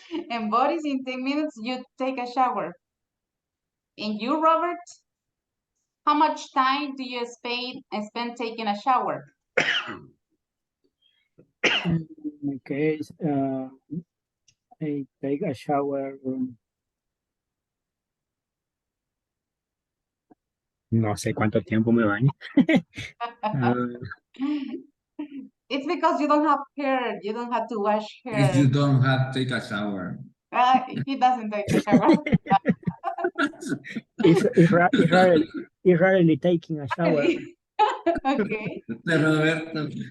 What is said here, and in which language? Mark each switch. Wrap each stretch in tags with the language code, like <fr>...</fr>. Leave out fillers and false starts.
<en>And Boris, in 10 minutes, you take a shower. And you, Robert? How much time do you spend taking a shower? In my case, I take a shower.</en> <es>No sé cuánto tiempo me baño.</es> <en>It's because you don't have hair. You don't have to wash hair. If you don't have take a shower. He doesn't take a shower. It's rarely taking a shower. Okay. Roberto.</en>